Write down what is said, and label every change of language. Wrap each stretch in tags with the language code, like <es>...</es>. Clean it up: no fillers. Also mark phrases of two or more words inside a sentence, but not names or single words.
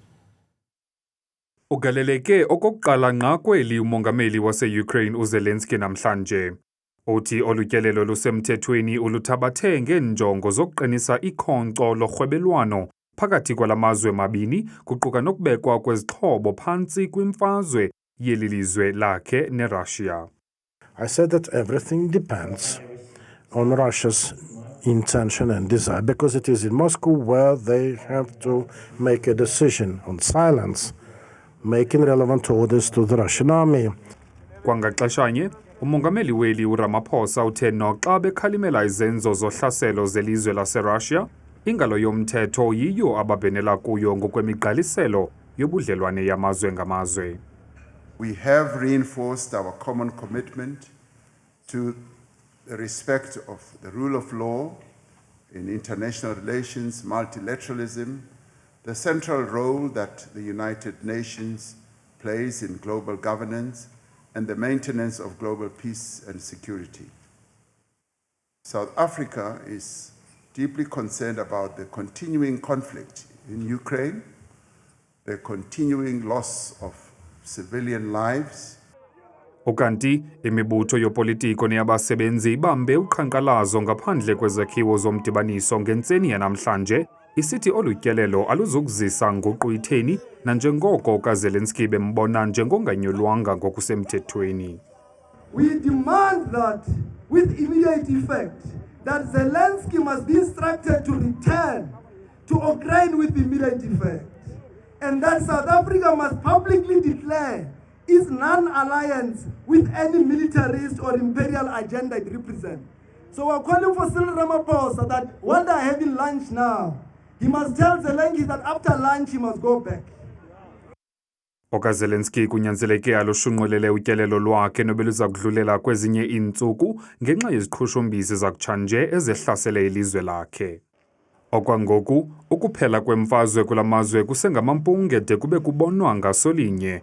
<xh>Ugaleleke okokuqala ngqa kweli umongameli wase-Ukraine uZelensky namhlanje. Uthi olutyelelo lusemthethweni uluthabathe ngeenjongo zokuqinisa ikhonkco lorhwebelwano phakathi kwalamazwe mabini kuquka nokubekwa kwezixhobo phantsi kwimfazwe yeli lizwe lakhe neRussia.</xh> <en>I said that everything depends on Russia's intention and desire, because it is in Moscow where they have to make a decision on silence, making relevant orders to the Russian army.</en> <xh>Kwangaxeshanye, umongameli weli uRamaphosa uthe noxa bekhalimela izenzo zohlaselo zelizwe laseRussia, ingalo yomthetho yiyo ababhenela kuyo ngokwemigqaliselo yobudlelwane yamazwe ngamazwe.</xh> <en>We have reinforced our common commitment to the respect of the rule of law in international relations, multilateralism, the central role that the United Nations plays in global governance, and the maintenance of global peace and security. South Africa is deeply concerned about the continuing conflict in Ukraine, the continuing loss of civilian lives.</en> <xh>Ukanti imibutho yopolitiko neyabasebenzi ibambe uqhankqalazo ngaphandle kwezakhiwo zomdibaniso ngentseni yanamhlanje isithi olutyelelo aluzukuzisa nguquyitheni nanjengoko kaZelensky bembona njengonganyulwanga ngokusemthethweni.</xh> <en>We demand that with immediate effect that Zelensky must be instructed to return to Ukraine with immediate effect, and that South Africa must publicly declare its non-alliance with any militarist or imperial agenda it represents. So we're calling for Cyril Ramaphosa that while they're having lunch now, he must tell Zelensky that after lunch he must go back.</en> <xh>OkaZelensky kunyanzeleke alushunqulele utyelelo lwakhe nobeluza kudlulela kwezinye iintsuku ngenxa yeziqhushumbisi zakutshanje ezehlasele ilizwe lakhe. Okwangoku, ukuphela kwemfazwe kulamazwe kusengamampunge de kube kubonwa ngasolinye.</xh>